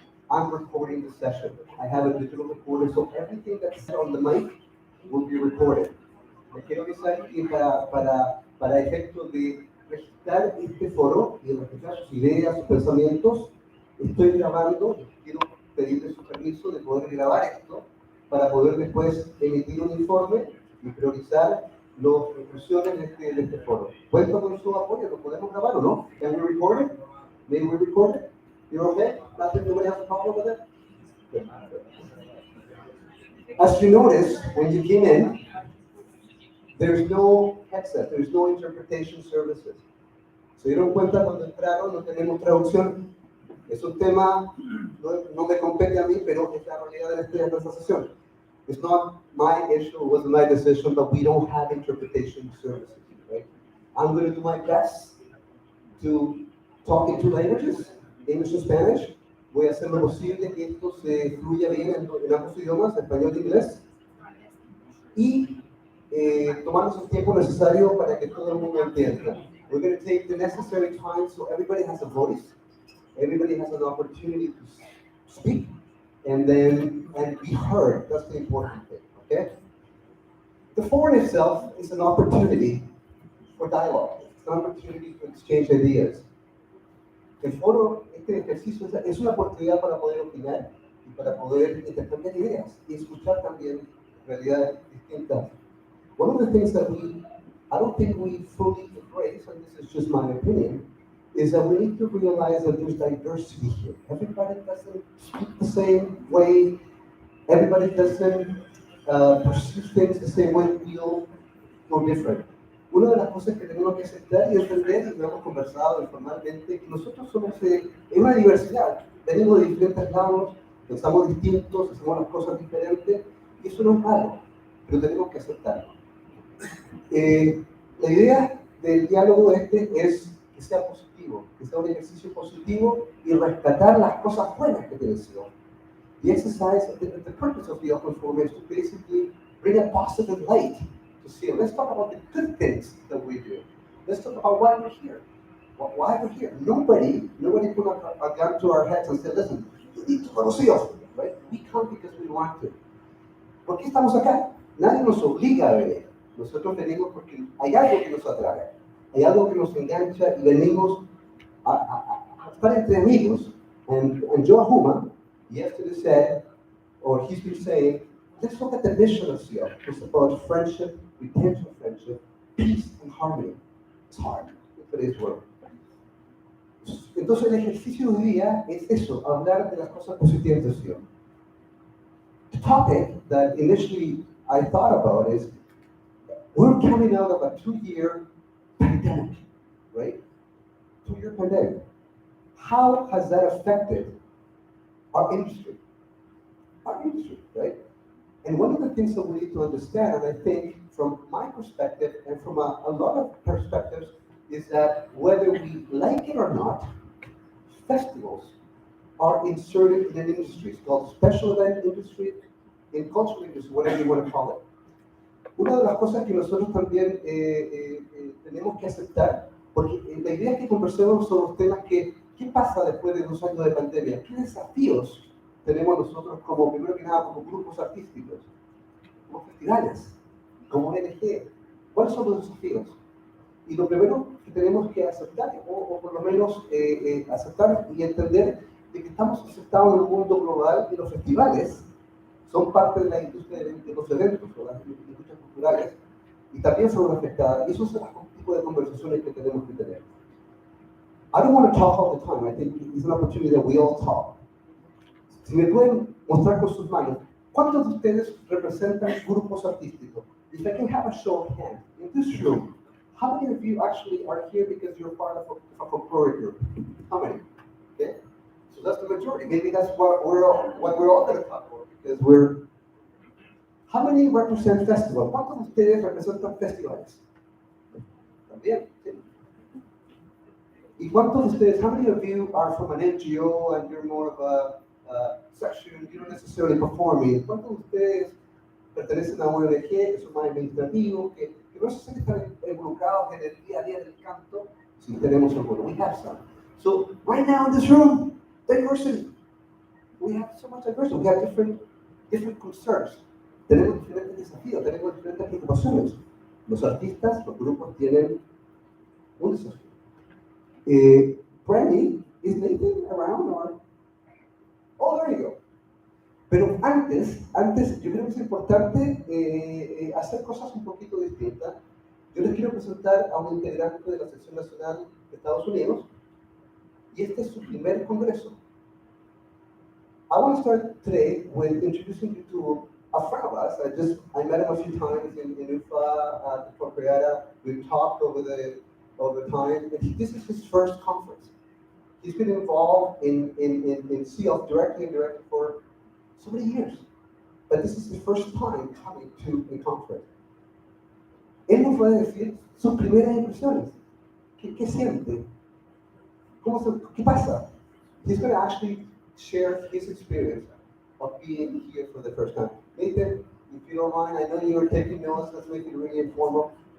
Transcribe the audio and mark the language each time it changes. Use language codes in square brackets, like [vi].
[en] I'm recording the session. I have a digital recorder, so everything that's said on the mic will be recorded. [es] Les quiero avisar que para efectos de registrar este foro y registrar sus ideas, sus pensamientos, estoy grabando. Quiero pedirle su permiso de poder grabar esto para poder después emitir un informe y priorizar las conclusiones de este foro. ¿Cuento con su apoyo? ¿Lo podemos grabar o no? [en] Can we record it? May we record it? You're okay? Nothing, nobody has a problem with it? Good. As you notice, when you came in, there's no headset, there's no interpretation services. [es] Se dieron cuenta cuando entraron, no tenemos traducción. Es un tema, no me compete a mí, pero es la realidad de esta sesión. [en] It's not my issue, it wasn't my decision, but we don't have interpretation services, right? I'm going to do my best to talk in two languages, English and Spanish. [es] Voy a hacer lo posible que esto se fluya bien en ambos idiomas, español e inglés. Y tomarnos el tiempo necesario para que todo el mundo entienda. [en] We're going to take the necessary time so everybody has a voice, everybody has an opportunity to speak, and be heard. That's the important thing, okay? The forum itself is an opportunity for dialogue. It's an opportunity to exchange ideas. [es] El foro, este ejercicio es una oportunidad para poder opinar y para poder intercambiar ideas y escuchar también realidades distintas. [en] One of the things that I don't think we fully embrace, and this is just my opinion, is that we need to realize that there's diversity here. Everybody doesn't speak the same way. Everybody doesn't perceive things the same way, feel or different. [es] Una de las cosas que tenemos que aceptar y entender, y lo hemos conversado informalmente, que nosotros somos en una diversidad. Venimos de diferentes lados, pensamos distintos, hacemos las cosas diferentes, y eso no es malo, pero tenemos que aceptarlo. La idea del diálogo este es que sea positivo, que sea un ejercicio positivo y rescatar las cosas buenas que te deseo. [en] The exercise, the purpose of the open forum is to basically bring a positive light to see. Let's talk about the good things that we do. Let's talk about why we're here. Why we're here. Nobody put a gun to our heads and said, listen, you need to go to see us, right? We come because we want to. [es] ¿Por qué estamos acá? Nadie nos obliga a venir. Nosotros venimos porque hay algo que nos atrae, hay algo que nos engancha y venimos a estar entre amigos. [en] And Joe Huma yesterday said, or he's been saying, let's look at the mission of CIO. It's about friendship, retention of friendship, peace and harmony. It's hard in today's world. [es] Entonces el ejercicio de hoy día es eso, hablar de las cosas positivas de CIO. [en] The topic that initially I thought about is, we're coming out of a 2-year pandemic, right? 2-year pandemic. How has that affected our industry? Our industry, right? And one of the things that we need to understand, and I think from my perspective and from a lot of perspectives, is that whether we like it or not, festivals are inserted in an industry. It's called special event industry, in cultural industry, whatever you want to call it. [es] Una de las cosas que nosotros también tenemos que aceptar, porque la idea es que conversemos sobre los temas ¿qué pasa después de 2 años de pandemia? ¿Qué desafíos tenemos nosotros primero que nada, como grupos artísticos, como festivales, como ONG? ¿Cuáles son los desafíos? Y lo primero que tenemos que aceptar, o por lo menos aceptar y entender de que estamos aceptados en un mundo global y los festivales son parte de la industria de los eventos o las industrias culturales y también son afectadas. Y esos son los tipos de conversaciones que tenemos que tener. [en] I don't want to talk all the time. I think it's an opportunity that we all talk. [es] Si me pueden mostrar con sus manos, ¿cuántos de ustedes representan grupos artísticos? [en] If I can have a show of hands, in this room, how many of you actually are here because you're part of a folkloric group? How many? Okay? So that's the majority. Maybe that's what we're all going to talk about, because we're. How many represent festivals? [es] ¿Cuántos de ustedes representan festivales? También, sí. ¿Y cuántos de ustedes, [en] how many of you are from an NGO and you're more of a section, you don't necessarily performing? [es] ¿Cuántos de ustedes pertenecen a una ONG, que son más administrativos, que no se sienten involucrados en el día a día del canto? Si tenemos alguno, [en] we have some. So right now in this room, diversity. We have so much diversity. We have different concerns. [es] Tenemos diferentes desafíos, tenemos diferentes preocupaciones. Los artistas, los grupos tienen un desafío. [en] Brandy, is Nathan around or? Oh, there you go. [es] Pero antes, yo creo que es importante hacer cosas un poquito distintas. Yo les quiero presentar a un integrante de la sección nacional de Estados Unidos, y este es su primer congreso. [en] I want to start today with introducing you to a friend of us. I met him a few times in UFA at Puerto. We've talked over time, and this is his first conference. He's been involved in CEOF directly and indirectly for so many years, but this is the first time coming to a conference. [es] Él nos va a decir sus primeras impresiones. ¿Qué siente? ¿Qué pasa? [en] He's going to actually share his experience of being here for the first time. Nathan, if you don't mind, I know you are taking notes, let's make it really informal.